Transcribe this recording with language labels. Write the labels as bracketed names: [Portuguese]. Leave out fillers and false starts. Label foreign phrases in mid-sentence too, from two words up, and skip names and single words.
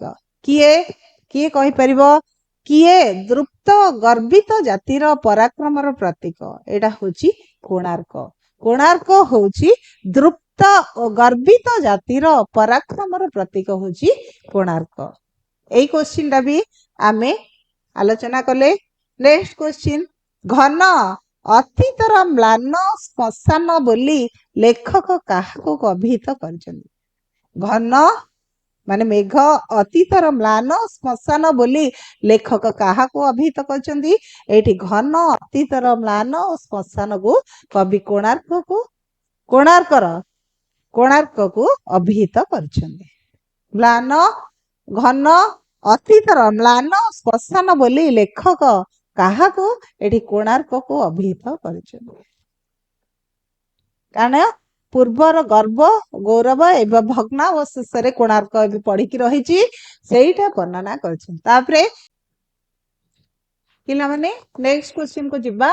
[Odia] କିଏ କିଏ କହି ପାରିବ କିଏ ଦ୍ରୁତ ଗର୍ବିତ ଜାତିର ପରାକ୍ରମର ପ୍ରତୀକ। ଏଇଟା ହେଉଛି କୋଣାର୍କ। କୋଣାର୍କ ହେଉଛି ଦ୍ରୁତ ଓ ଗର୍ବିତ ଜାତିର ପରାକ୍ରମର ପ୍ରତୀକ ହେଉଛି କୋଣାର୍କ। ଏଇ କ୍ୱେଶ୍ଚନ ତା ଭି ଆମେ ଆଲୋଚନା କଲେ। [English] next question [Odia] ଘନ ଅତୀତର ମ୍ଲାନ ଶ୍ମଶାନ ବୋଲି ଲେଖକ କାହାକୁ ଅଭିହିତ କରୁଛନ୍ତି। ଘନ ମାନେ ମେଘ ଅତୀତର ମ୍ଲାନ ଶ୍ମଶାନ ବୋଲି ଲେଖକ କାହାକୁ ଅଭିହିତ କରୁଛନ୍ତି। ଏଠି ଘନ ଅତୀତର ମ୍ଲାନ ଶ୍ମଶାନ କୁ କବି କୋଣାର୍କ କୁ ଅଭିହିତ କରୁଛନ୍ତି। ମ୍ଲାନ ଘନ ଅତୀତର ମ୍ଲାନ ଶ୍ମଶାନ ବୋଲି ଲେଖକ କାହାକୁ ଏଠି କୋଣାର୍କ କୁ ଅଭିହିତ କରୁଛନ୍ତି। କାରଣ ପୂର୍ବର ଗର୍ବ ଗୌରବ ଏବଂ ଭଗ୍ନାବଶେଷ ରେ କୋଣାର୍କ ଏବେ ପଡ଼ି କି ରହିଛି ସେଇଟା ବର୍ଣ୍ଣନା କରୁଛନ୍ତି। ତାପରେ ପିଲା ମାନେ [English] next question [Odia] କୁ ଯିବା।